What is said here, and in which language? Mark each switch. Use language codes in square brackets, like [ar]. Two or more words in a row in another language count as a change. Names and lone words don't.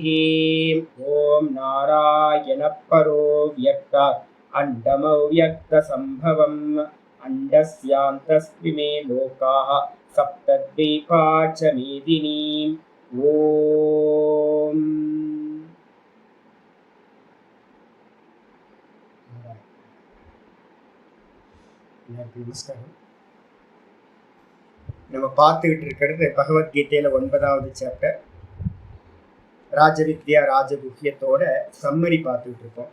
[sa] ओम नारायण परो व्यक्त अंडमव्यक्त संभवम् अंडस्यान्तस्मिमे लोकाः सप्तद्वीपा च मेदिनी। [ta] ओम நமஸ்காரம். நம்ம பார்த்துக்கிட்டு இருக்கிறது பகவத்கீதையில 9வது சாப்டர் ராஜவித்யா ராஜகுஹ்யத்தோட சம்மரி பார்த்துக்கிட்டு இருக்கோம்.